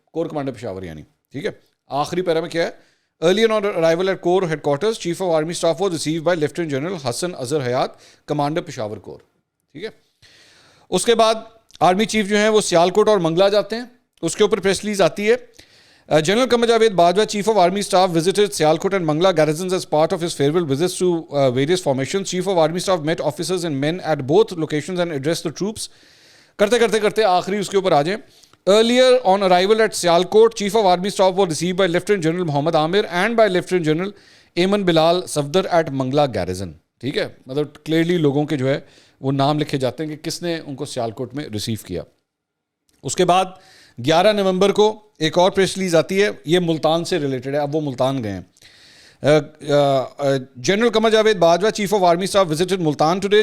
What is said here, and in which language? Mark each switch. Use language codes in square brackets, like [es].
[ur] Corps commander Peshawar یعنی, ٹھیک ہے. آخری پیرا میں کیا ہے؟ [en] earlier on arrival at core headquarters chief of army staff [ur] وہ [en] receive by [ur] لیفٹیننٹ جنرل حسن اظہر حیات, کمانڈر پشاور کور. ٹھیک ہے. اس کے بعد آرمی چیف جو ہیں وہ سیالکوٹ اور منگلا جاتے ہیں, اس کے اوپر پریس ریلیز آتی ہے. [en] General Qamar Javed Bajwa, Chief of Army Staff, visited Sialkot and Mangla garrisons as part of his farewell visits to various formations. Chief of Army Staff met officers and men at both locations and addressed the troops. [ur] کرتے آخری اس کے اوپر آ جائیں. [en] Earlier on arrival at Sialkot, Chief of Army Staff was received by Lieutenant General Muhammad Amir and by Lieutenant General Ayman Bilal Safdar at Mangla garrison. [ur] ٹھیک ہے, مطلب clearly لوگوں کے جو ہے وہ نام لکھے جاتے ہیں کہ کس نے ان کو سیالکوٹ میں ریسیو کیا. اس کے بعد 11 نومبر کو ایک اور پریس ریلیز آتی ہے, یہ ملتان سے ریلیٹڈ ہے. اب وہ ملتان گئے ہیں. [en] General Qamar Javed Bajwa, chief of army staff, visited Multan today.